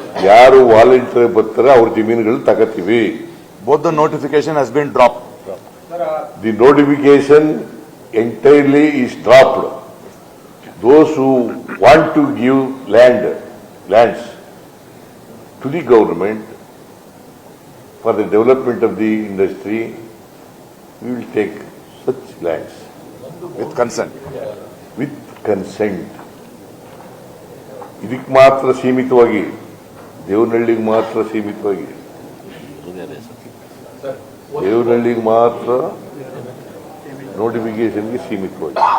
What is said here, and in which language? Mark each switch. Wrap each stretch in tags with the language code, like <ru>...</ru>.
<kn>ಯಾರು ವಾಲಂಟಿಯರ್ ಬರ್ತಾರೆ ಅವ್ರ ಜಮೀನುಗಳು ತಗೋತೀವಿ.</kn> <en>Both the notification has been dropped. The notification entirely is dropped. Those who want to give lands to the government for the development of the industry, we will take such lands With consent. with consent.</en> <kn>ಇದಕ್ಕೆ ಮಾತ್ರ ಸೀಮಿತವಾಗಿ, ದೇವನಹಳ್ಳಿಗೆ ಮಾತ್ರ ಸೀಮಿತವಾಗಿ, ದೇವನಹಳ್ಳಿಗೆ ಮಾತ್ರ ನೋಟಿಫಿಕೇಶನ್ಗೆ ಸೀಮಿತವಾಗಿ.</kn>